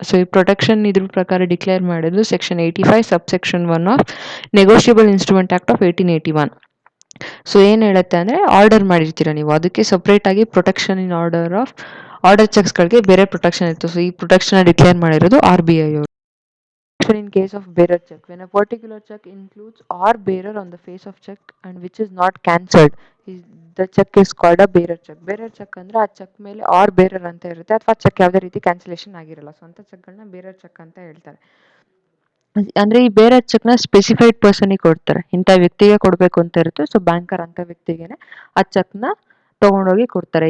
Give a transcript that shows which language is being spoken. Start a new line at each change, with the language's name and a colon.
Kannada: So ಈ protection ಇದ್ರ ಪ್ರಕಾರ ಡಿಕ್ಲೇರ್ ಮಾಡಿದ್ದು section 85 subsection 1 of negotiable instrument act of 1881. So ಏನು ಹೇಳುತ್ತೆ ಅಂದರೆ, ಆರ್ಡರ್ ಮಾಡಿರ್ತೀರ ನೀವು, ಅದಕ್ಕೆ ಸಪ್ರೇಟಾಗಿ ಪ್ರೊಟೆಕ್ಷನ್ ಇನ್ ಆರ್ಡರ್ ಚೆಕ್ಸ್ಗಳಿಗೆ ಬೇರೆ ಪ್ರೊಟೆಕ್ಷನ್ ಇತ್ತು. ಸೊ ಈ ಪ್ರೊಟೆಕ್ಷನ್ ಡಿಕ್ಲೇರ್ ಮಾಡಿರೋದು RBI ಅವರು.
English: production in case of bearer check. When a particular check includes or bearer on the face of check and which is not cancelled, the check is called a bearer check.
Kannada: Bearer check ಅಂದ್ರೆ ಆ check ಮೇಲೆ R bearer ಅಂತ ಇರುತ್ತೆ, ಅಥವಾ check ಯಾವುದೇ ರೀತಿ cancellation ಆಗಿರಲ್ಲ. So ಅಂತ ಚೆಕ್ಗಳನ್ನ ಬೇರರ್ ಚೆಕ್ ಅಂತ ಹೇಳ್ತಾರೆ. ಅಂದ್ರೆ ಈ ಬೇರೆ ಚೆಕ್ನ ಸ್ಪೆಸಿಫೈಡ್ ಪರ್ಸನ್ಗೆ ಕೊಡ್ತಾರೆ, ಇಂಥ ವ್ಯಕ್ತಿಗೆ ಕೊಡಬೇಕು ಅಂತ ಇರುತ್ತೆ. ಸೊ ಬ್ಯಾಂಕರ್ ಅಂತ ವ್ಯಕ್ತಿಗೆನೆ ಆ ಚೆಕ್ನ ತಗೊಂಡೋಗಿ ಕೊಡ್ತಾರೆ.